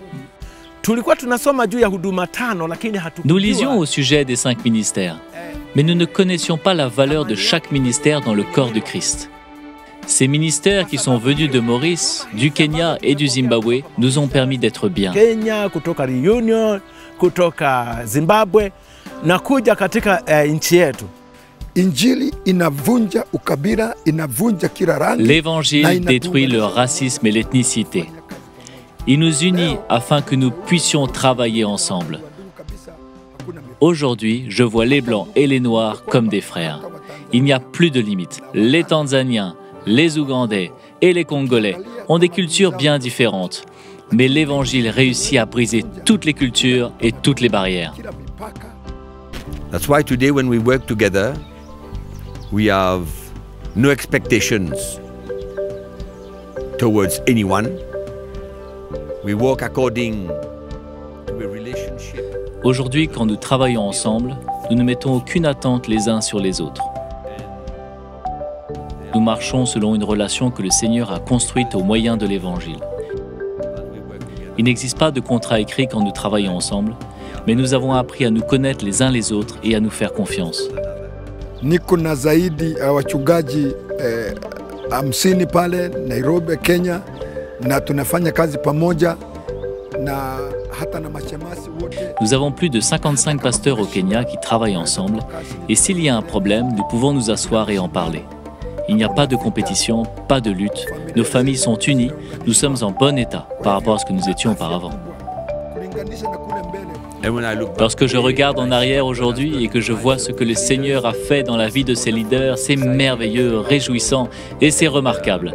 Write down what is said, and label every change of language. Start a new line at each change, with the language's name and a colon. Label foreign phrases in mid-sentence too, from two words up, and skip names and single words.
French: Nous lisions au sujet des 5 ministères, Mais nous ne connaissions pas la valeur de chaque ministère dans le corps de Christ. Ces ministères qui sont venus de Maurice, du Kenya et du Zimbabwe nous ont permis d'être bien.
Swahili: Kenya, kutoka Reunion, kutoka Zimbabwe na kuja katika nchi yetu. Injili inavunja ukabila, inavunja kila rangi.
French: L'évangile détruit le racisme et l'ethnicité. Il nous unit afin que nous puissions travailler ensemble. Aujourd'hui, je vois les Blancs et les Noirs comme des frères. Il n'y a plus de limites. Les Tanzaniens, les Ougandais et les Congolais ont des cultures bien différentes. Mais l'Évangile réussit à briser toutes les cultures et toutes les barrières.
English: That's why today when we work together, we have no expectations towards anyone. We work according to a relationship.
French: Aujourd'hui, quand nous travaillons ensemble, nous ne mettons aucune attente les uns sur les autres. Nous marchons selon une relation que le Seigneur a construite au moyen de l'Évangile. Il n'existe pas de contrat écrit quand nous travaillons ensemble, mais nous avons appris à nous connaître les uns les autres et à nous faire confiance.
Swahili: Niko na zaidi wachungaji 50 pale Nairobi, Kenya, na tunafanya kazi pamoja na hata na mashemasi wote.
French: Nous avons plus de 55 pasteurs au Kenya qui travaillent ensemble et s'il y a un problème, nous pouvons nous asseoir et en parler. Il n'y a pas de compétition, pas de lutte. Nos familles sont unies, nous sommes en bon état par rapport à ce que nous étions auparavant. Lorsque je regarde en arrière aujourd'hui et que je vois ce que le Seigneur a fait dans la vie de ses leaders, c'est merveilleux, réjouissant et c'est remarquable.